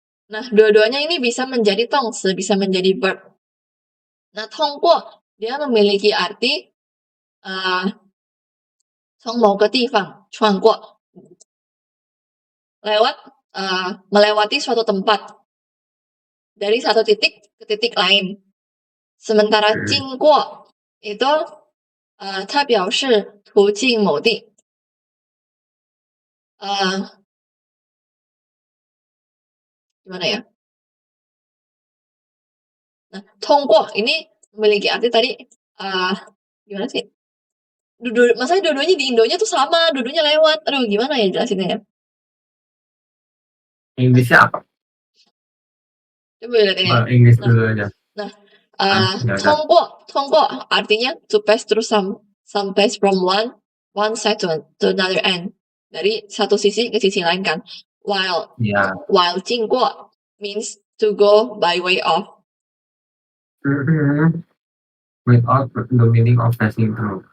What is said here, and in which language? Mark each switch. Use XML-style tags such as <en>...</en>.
<id>Nah, dua-duanya ini bisa menjadi tongsi, bisa menjadi verb. Nah, tongguo, dia memiliki arti</id> <zh>从某个地方穿过,</zh> <id>lewat, melewati suatu tempat dari satu titik ke titik lain. Sementara Hmm.</id> <zh>经过 itu 它表示途径某地。</zh> <id>Gimana ya? Nah, 通过 ini memiliki arti tadi, gimana sih? Masalahnya dua-duanya di Indonya tuh sama, dua-duanya lewat. Aduh, gimana ya jelasinnya ya? Inggrisnya apa? Coba lihat ini ya. Inggris Nah, dulu aja. nah, Ya udah.</id> <en>通过 artinya to pass through some place from one side to another end.</en> <id>Dari satu sisi ke sisi lain kan. Ya.</id> <en>While 经过 means to go by way of. Without the meaning of passing through.</en>